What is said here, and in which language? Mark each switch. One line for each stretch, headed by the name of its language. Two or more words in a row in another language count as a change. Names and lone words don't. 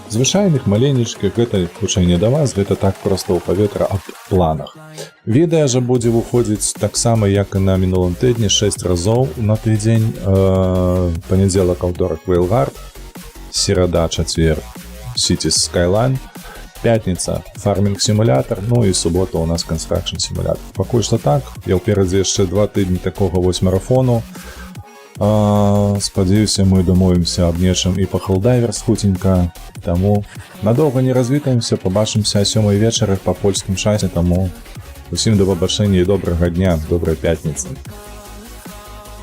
Belarusian: Звычайных, маленечкіх, гэта хутчэй не да вас, гэта так проста ў паветра аб планах. Відэа жа будзе выходзіць таксама, як і на мінулым тыдні, 6 разоў на тыдзень. Панядзелак, аўторак, Вейлгард, серада, чацвер, Cities Skyline, пятніца, Farming Simulator, ну і субота у нас Construction Simulator. Пакуль што так, я ўперадзе яшчэ 2 тыдні такога вось марафону. Спадзяюся, мы дамовімся аб нечым і па Helldivers хутенька. Таму надоўга не развітаемся, пабачымся о 7 вечары па польскім часе, таму усім да пабачэння і добрага дня, добрай пятніцы.